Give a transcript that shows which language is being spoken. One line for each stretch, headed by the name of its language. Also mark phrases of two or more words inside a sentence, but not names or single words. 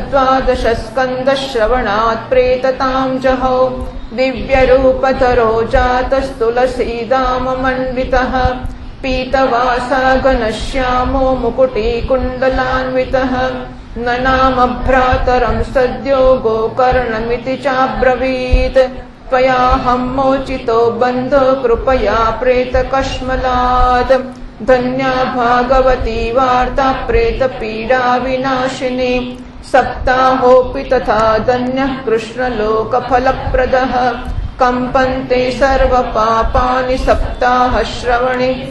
Sanskrit: સદ્વાદશસ્કંદશ્રવણાत् પ્રેતતાં જહૌ દિવ્યરૂપધરો જાતસ્તુલસીદામમण्ડિતઃ પીતવાસા ઘનશ્યામો મુકુટીકુण्डलान्वितः નનામભ્રાતરં સદ્યો ગોકર્ણમિતિ ચાબ્રવીત त्वयाहं मोचितो बन्ध कृपया प्रेतकश्मलात् धन्या भागवती वार्ता प्रेतपीडा विनाशिनी सप्ताहोऽपि तथा धन्यः कृष्णलोकफलप्रदः कम्पन्ते सर्वपापानि सप्ताहश्रवणे